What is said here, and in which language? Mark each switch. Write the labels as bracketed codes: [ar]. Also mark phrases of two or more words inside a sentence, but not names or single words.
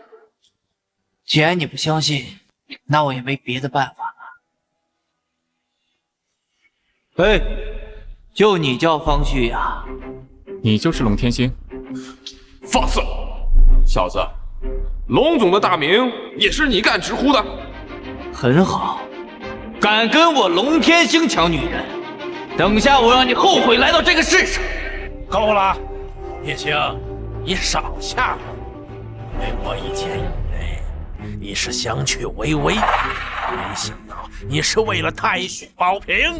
[zh] 既然你不相信，那我也沒別的辦法了。哎，就你叫方旭呀？你就是龍天星？放肆！小子，龍總的大名也是你敢直呼的？很好，敢跟我龍天星搶女人，等下我讓你後悔來到這個世上。夠了，葉青，你少嚇我！因為我以前以為你是想娶薇薇，沒想到你是為了太虛保平。